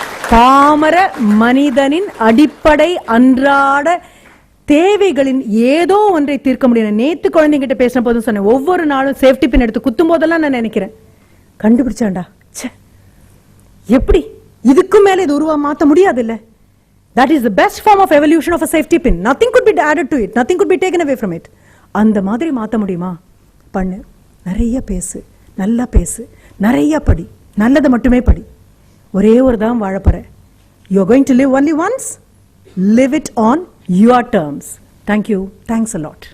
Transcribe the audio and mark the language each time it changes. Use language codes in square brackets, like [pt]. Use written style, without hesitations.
[ta] பாமர மனிதனின் அடிப்படை அன்றாட தேவைகளின் ஏதோ ஒன்றை தீர்க்க முடியும். நேத்து குழந்தைங்கிட்ட பேசின போதும் சொன்னேன், ஒவ்வொரு நாளும் சேஃப்டி பின் எடுத்து குத்தும் போதெல்லாம் நான் நினைக்கிறேன், கண்டுபிடிச்சாண்டா, எப்படி இதுக்கு மேல இது உருவா மாத்த முடியாது இல்ல. [en] That is the best form of evolution of a safety pin. Nothing could be added to it. Nothing could be taken away from it. [ta] அந்த மாதிரி மாத்த முடியுமா? பண்ணு. நிறைய பேசு, நல்லா பேசு, நிறைய படி, நல்லதை மட்டுமே படி. ஒரே ஒரு தான் வாழப்போற. [en] You are going to live only once. Live it on your terms. Thank you. Thanks a lot.